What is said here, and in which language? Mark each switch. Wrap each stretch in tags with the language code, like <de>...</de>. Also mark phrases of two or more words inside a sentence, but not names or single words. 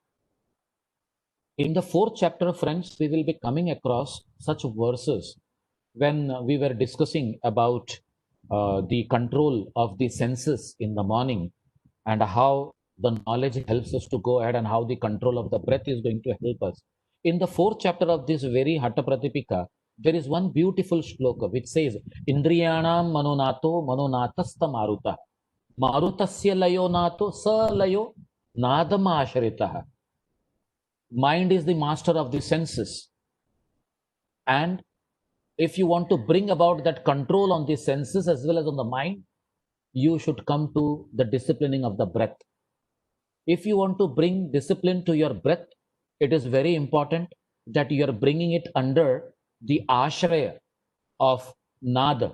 <en>In the fourth chapter, friends, we will be coming across such verses when we were discussing about the control of the senses in the morning and how the knowledge helps us to go ahead and how the control of the breath is going to help us. In the fourth chapter of this very Hatha Pratipika, there is one beautiful shloka which says,</en> <sa>Indriyanam manonato manonathasta maruta. Marutasya layo nato sa layo nadama asharitah.</sa> <en>Mind is the master of the senses. And if you want to bring about that control on the senses as well as on the mind, you should come to the disciplining of the breath. If you want to bring discipline to your breath, it is very important that you are bringing it under the ashraya of nada.</en>